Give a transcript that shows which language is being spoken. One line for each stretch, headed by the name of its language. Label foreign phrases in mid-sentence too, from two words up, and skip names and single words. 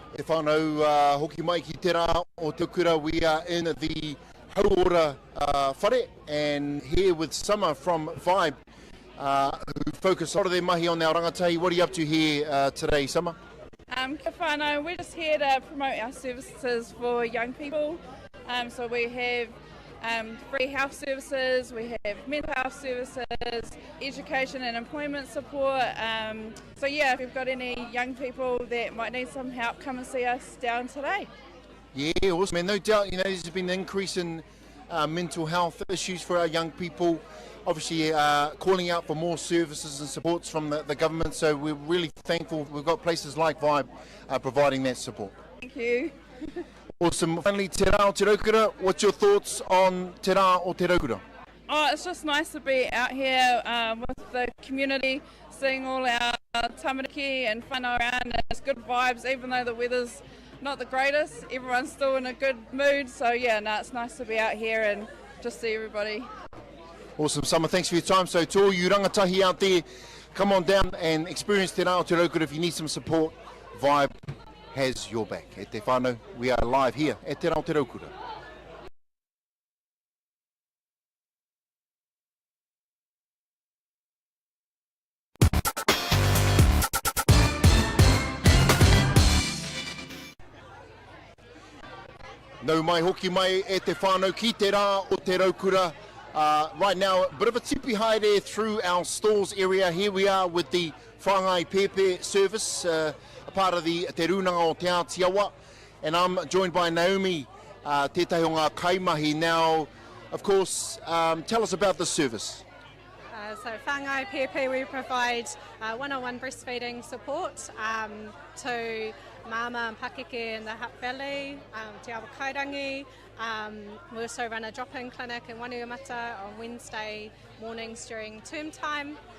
Māori: whānau, hoki mai ki te rā o te kura.
English: We are in the
Māori: Hauora whare,
English: and here with Summer from Vibe, who focus a lot of their mahi on our rangatahi. What are you up to here today, Summer?
Māori: Kia whānau,
English: we're just here to promote our services for young people. So we have free health services, we have mental health services, education and employment support. So yeah, if you've got any young people that might need some help, come and see us down today. Yeah, awesome. And no doubt, there's been an increase in mental health issues for our young people. Obviously, calling out for more services and supports from the government. So we're really thankful we've got places like Vibe providing that support. Thank you. Awesome. Finally,
Māori: te rā o te raukura.
English: What's your thoughts on
Māori: te rā o te raukura?
English: Oh, it's just nice to be out here with the community, seeing all our tamariki and whānau around, and it's good vibes, even though the weather's not the greatest. Everyone's still in a good mood, so yeah, it's nice to be out here and just see everybody. Awesome, Summer. Thanks for your time. So to all you rangatahi out there, come on down and experience
Māori: te rā o te raukura.
English: If you need some support, Vibe has your back.
Māori: E te whānau,
English: we are live here at
Māori: te rā o te raukura. Nau mai hoki mai e te whānau ki te rā o te raukura.
English: Right now, a bit of a
Māori: tipi haere
English: through our stores area. Here we are with the
Māori: whāngai pepe
English: service, a part of the te runanga o te Atiawa. And I'm joined by Naomi,
Māori: tētahi o ngā kaimahi.
English: Now, of course, tell us about this service. So
Māori: whāngai pepe,
English: we provide one-on-one breastfeeding support to mama and pakeke in the Hutt Valley, Te Awa Kairangi. We also run a drop-in clinic in Wanuamata on Wednesday mornings during term time.